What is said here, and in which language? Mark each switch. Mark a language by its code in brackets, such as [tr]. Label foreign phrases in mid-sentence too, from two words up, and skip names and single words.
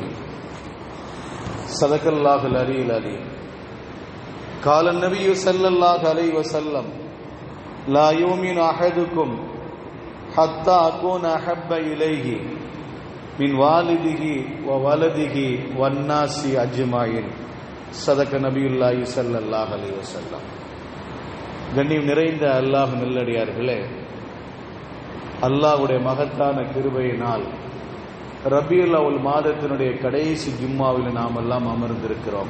[ar] صدق الله العلي العليم. قال النبي صلى الله عليه وسلم: لا يؤمن أحدكم حتى أكون أحب إليه من والده وولده والناس أجمعين. صدق نبي الله صلى الله عليه وسلم. [ta] கண்ணியம் நிறைந்த அல்லாஹ் நல்லடியார்களே, அல்லாஹ்வுடைய மகத்தான கிருபையினால் ரபியுல் அவ்வல் மாதத்தினுடைய கடைசி ஜும்மாவில் நாம் எல்லாம் அமர்ந்திருக்கிறோம்.